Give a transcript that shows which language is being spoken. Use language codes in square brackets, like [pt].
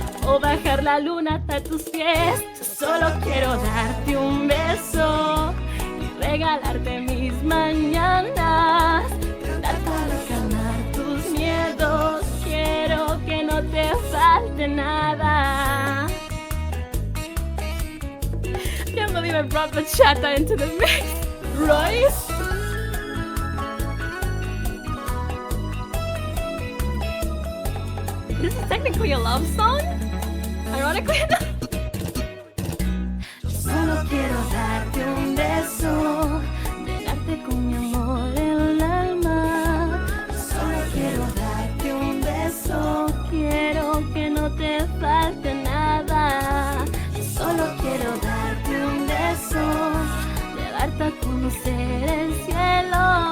[es] O bajar la luna hasta tus pies. Yo solo quiero darte un beso y regalarte mis mañanas. Cantar para calmar tus miedos. Quiero que no te falte nada. [en] Can't believe I brought bachata into the mix, right? This is technically a love song, ironically enough. [es] Solo quiero darte un beso, llenarte con mi amor el alma. Solo quiero darte un beso, quiero que no te falte nada. Solo quiero darte un beso, llevarte a conocer el cielo.